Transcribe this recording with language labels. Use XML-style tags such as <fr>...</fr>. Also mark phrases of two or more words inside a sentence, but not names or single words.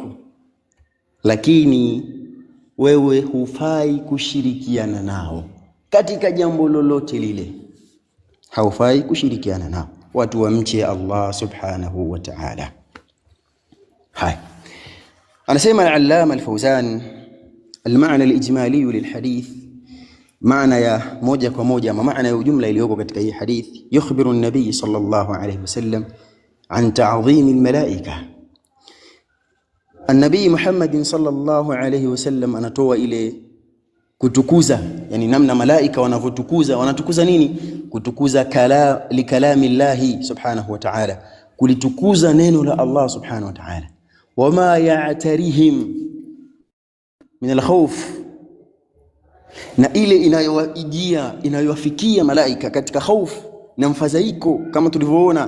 <sw>Lakini wewe hufai kushirikiana nao katika jambo lolote lile. Haufai kushirikiana nao. Watu wamche</sw> <ar>الله سبحانه وتعالى. Anasema al-Allama al-Fawzan, المعنى الإجمالي للحديث,</ar> <sw>maana ya moja kwa moja ama maana ya ujumla iliyoko katika hii hadith,</sw> <ar>يخبر النبي صلى الله عليه وسلم عن تعظيم الملائكة.</ar> <sw>An-nabiy Muhammad</sw> <ar>صلى الله عليه وسلم</ar> <sw>anatoa ile kutukuza, yani namna malaika wanatukuza nini? Kutukuza</sw> <ar>لكلام الله سبحانه وتعالى,</ar> <sw>kulitukuza neno la</sw> <ar>الله سبحانه وتعالى. وما يعتريهم من الخوف,</ar> <sw>na ile inayowafikia malaika katika hofu na mfadhaiko, kama tulivyoona.</sw>